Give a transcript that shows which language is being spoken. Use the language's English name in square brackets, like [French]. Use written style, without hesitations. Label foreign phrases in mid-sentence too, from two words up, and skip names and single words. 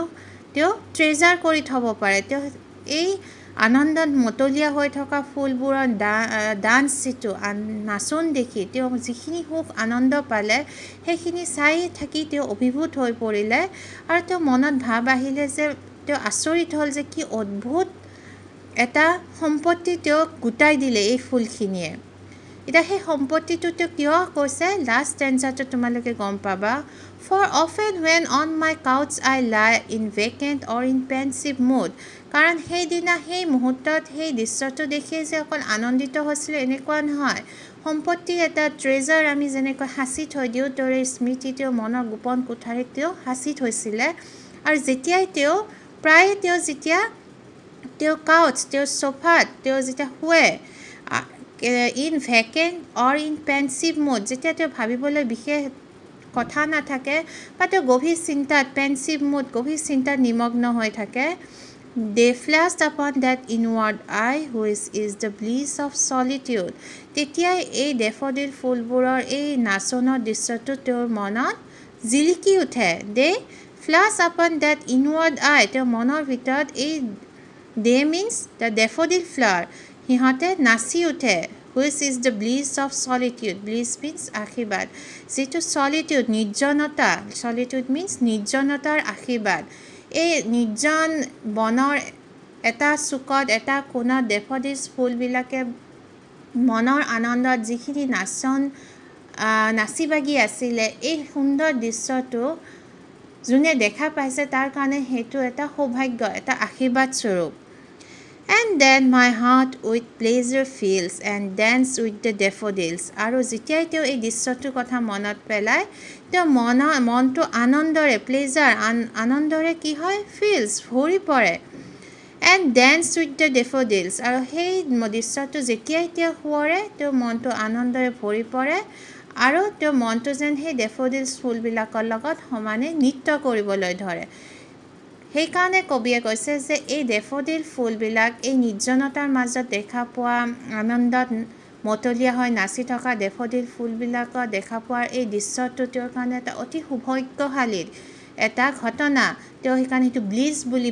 [Assamese] তেওঁ ট্ৰেজাৰ কৰি থ'ব পাৰে তেওঁ এই আনন্দত মতলীয়া হৈ থকা ফুলবোৰৰ ডান্স যিটো নাচোন দেখি তেওঁ যিখিনি সুখ আনন্দ পালে সেইখিনি চাই থাকি তেওঁ অভিভূত হৈ পৰিলে আৰু তেওঁ মনত ভাৱ আহিলে যে তেওঁ আচৰিত হ'ল যে কি অদ্ভুত এটা সম্পত্তি তেওঁক গোটাই দিলে এই ফুলখিনিয়ে এতিয়া সেই সম্পত্তিটো তেওঁ কিয় কৈছে লাষ্ট ষ্টেঞ্জাটো তোমালোকে গম পাবা [English] For often when on my couch I lie in vacant or in pensive mood [Assamese] কাৰণ সেইদিনা সেই মুহূৰ্তত সেই দৃশ্যটো দেখিয়ে যে অকল আনন্দিত হৈছিলে এনেকুৱা নহয় সম্পত্তিৰ এটা ট্ৰেজাৰ আমি যেনেকৈ সাঁচি থৈ দিওঁ দৰে স্মৃতি তেওঁ মনৰ গোপন কোঠাৰীত তেওঁ সাঁচি থৈছিলে আৰু যেতিয়াই তেওঁ প্ৰায় তেওঁ যেতিয়া তেওঁ কাউচ তেওঁ চোফাত তেওঁ যেতিয়া শুৱে [English] in vacant or in pensive mood [Assamese] যেতিয়া তেওঁ ভাবিবলৈ বিশেষ কথা নাথাকে বা তেওঁ গভীৰ চিন্তাত [English] pensive mood [Assamese] গভীৰ চিন্তাত নিমগ্ন হৈ থাকে [English] They flashed upon that inward eye which is the bliss of solitude [Assamese] তেতিয়াই এই ডেফোডিল ফুলবোৰৰ এই নাচনৰ দৃশ্যটো তেওঁৰ মনত জিলিকি উঠে [English] They flashed upon that inward eye [Assamese] তেওঁৰ মনৰ ভিতৰত এই [English] They means the daffodil flower [Assamese] সিহঁতে নাচি উঠে [English] which is the bliss of solitude bliss means [Assamese] আশীৰ্বাদ যিটো solitude নিৰ্জনতা [English] solitude means [Assamese] নিৰ্জনতাৰ আশীৰ্বাদ এই নিৰ্জন বনৰ এটা চুকত এটা কোণত ডেফোডিল ফুলবিলাকে মনৰ আনন্দত যিখিনি নাচি বাগি আছিলে এই সুন্দৰ দৃশ্যটো যোনে দেখা পাইছে তাৰ কাৰণে সেইটো এটা সৌভাগ্য এটা আশীৰ্বাদ স্বৰূপ [English] And then my heart with pleasure feels and dance with the daffodils [Assamese] আৰু যেতিয়াই তেওঁ এই দৃশ্যটোৰ কথা মনত পেলায় তেওঁ মনটো আনন্দৰে প্লেজাৰ আনন্দৰে কি হয় ফিলছ ভৰি পৰে [English] and dance with the daffodils [Assamese] আৰু সেই দৃশ্যটো যেতিয়াই তেওঁ শুৱৰে তেওঁ মনটো আনন্দৰে ভৰি পৰে আৰু তেওঁ মনটো যেন সেই ডেফোডিলছ ফুলবিলাকৰ লগত সমানে নৃত্য কৰিবলৈ ধৰে সেইকাৰণে কবিয়ে কৈছে যে এই ডেফোডিল ফুলবিলাক এই নিৰ্জনতাৰ মাজত দেখা পোৱা আনন্দত মতলীয়া হৈ নাচি থকা ডেফোডিল ফুলবিলাকক দেখা পোৱাৰ এই দৃশ্যটো তেওঁৰ কাৰণে এটা অতি সৌভাগ্যশালী এটা ঘটনা তেওঁ সেইকাৰণে সেইটো ব্লিছ বুলি